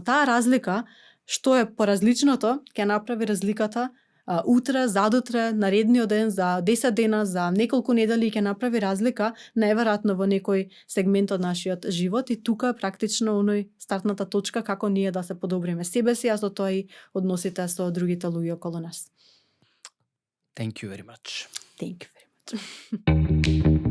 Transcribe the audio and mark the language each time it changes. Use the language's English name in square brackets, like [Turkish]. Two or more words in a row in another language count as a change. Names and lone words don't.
[Macedonian] Таа разлика, што е поразличното, ќе направи разликата утре, задутре, наредниот ден, за 10 дена, за неколку недели ќе направи разлика, најверојатно во некој сегмент од нашиот живот и тука е практично оној стартната точка како ние да се подобриме себе си, а со тоа и односите со другите луѓе околу нас. [English] Thank you very much. Thank you very much.